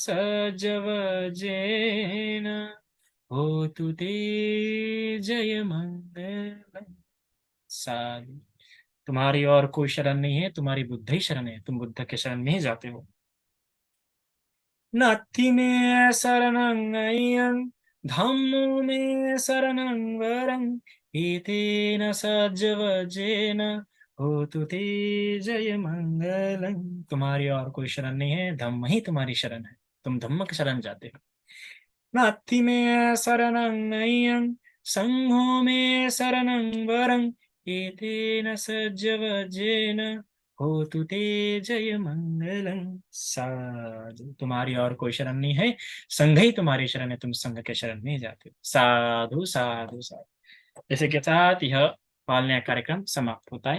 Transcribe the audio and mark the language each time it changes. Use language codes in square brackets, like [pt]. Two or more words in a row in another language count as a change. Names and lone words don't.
[pi] सज्जवजेन होतु ते जय मंगलम। साधु। [hi] तुम्हारी और कोई शरण नहीं है, तुम्हारी बुद्ध ही शरण है, तुम बुद्ध के शरण में ही जाते हो। [pi] नत्थि में शरणं अय्यं धम्मो मे शरणं वरं एतेन सज्जवजेन होतु ते जय मंगलम। [hi] तुम्हारी और कोई शरण नहीं है, धम्म ही तुम्हारी शरण है, तुम धम्म की शरण जाते हो। [pi] नाथि मे शरणं नय्यं संघो मे शरणं वरं एतेन सज्जवजेन होतु ते जय मंगलम। साधु, [hi] तुम्हारी और कोई शरण नहीं है, संघ ही तुम्हारी शरण है, तुम संघ के शरण में जाते हो। [pi] साधु साधु साधु। [hi] जैसे के साथ यह पालने का कार्यक्रम समाप्त होता है।